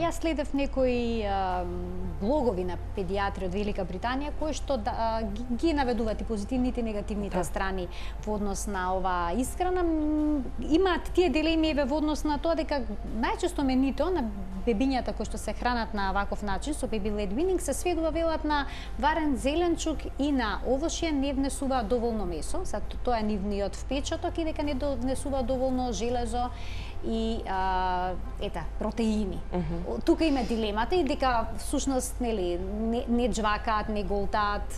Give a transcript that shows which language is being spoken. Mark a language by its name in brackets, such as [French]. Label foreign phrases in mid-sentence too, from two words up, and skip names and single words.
[Macedonian] Јас следев некои блогови на педиатри од Велика Британија кои што ги наведуваат и позитивните и негативните страни во однос на оваа исхрана. Имаат тие дилеми во однос на тоа дека најчесто менито на бебињата кои што се хранат на ваков начин со [English] baby led weaning [Macedonian] се сведува велат на варен зеленчук и на овошје, не внесуваат доволно месо, тоа е нивниот впечаток и дека не внесуваат доволно железо и протеини. Тука има дилемата и дека всушност нели не джвакаат, не голтаат.